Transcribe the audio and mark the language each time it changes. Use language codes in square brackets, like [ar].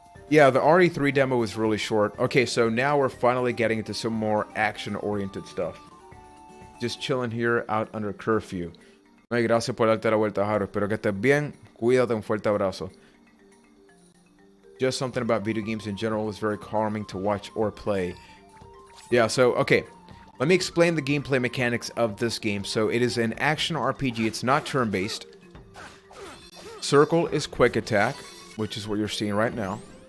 [en] Yeah, the RE3 demo was really short. Okay, so now we're finally getting into some more action-oriented stuff. Just chilling here out under curfew. [es] Ay, gracias por darte la vuelta, Jaro. Espero que estés bien. Cuídate, un fuerte abrazo. [en] Just something about video games in general is very calming to watch or play. Yeah, so, okay. Let me explain the gameplay mechanics of this game. So, it is an action RPG. It's not turn-based. Circle is quick attack, which is what you're seeing right now.